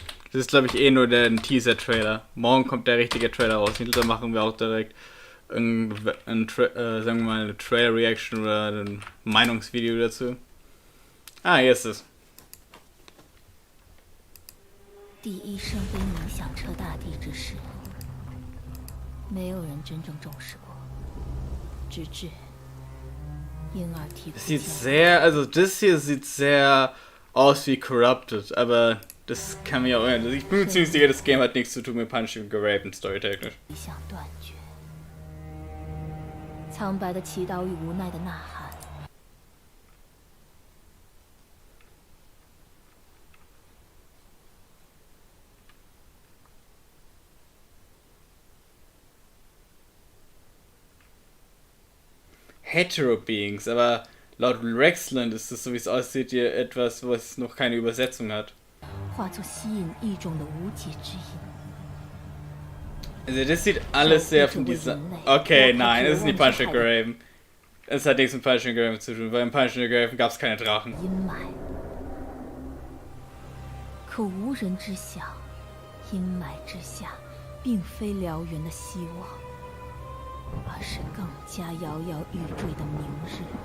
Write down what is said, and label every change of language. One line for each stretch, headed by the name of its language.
German: Das ist, glaube ich, eh nur der Teaser-Trailer. Morgen kommt der richtige Trailer raus. Da machen wir auch direkt sagen wir mal eine Trailer-Reaction oder ein Meinungsvideo dazu. Ah, hier ist es.
Chinese: 第一声悲鸣响彻大地之时，没有人真正重视过，直至婴儿啼哭。
German: Sieht sehr, also das hier sieht sehr aus wie Corrupted, aber das kann mir auch erinnern. Ich bin mir ziemlich sicher, das Game hat nichts zu tun mit Punching und Raven storytechnisch.
Chinese: 想断绝，苍白的祈祷与无奈的呐喊。
German: Hetero-Beings, aber laut Rexland ist das, so wie es aussieht, hier etwas, was noch keine Übersetzung hat.
Chinese: 化作吸引异种的无解之引。
German: Also das sieht alles sehr von dieser... Okay, nein, das ist nicht Punishing Graven. Es hat nichts mit Punishing Graven zu tun, weil im Punishing Graven gab es keine Drachen.
Chinese: 阴霾，可无人知晓，阴霾之下，并非燎原的希望，而是更加摇摇欲坠的明日。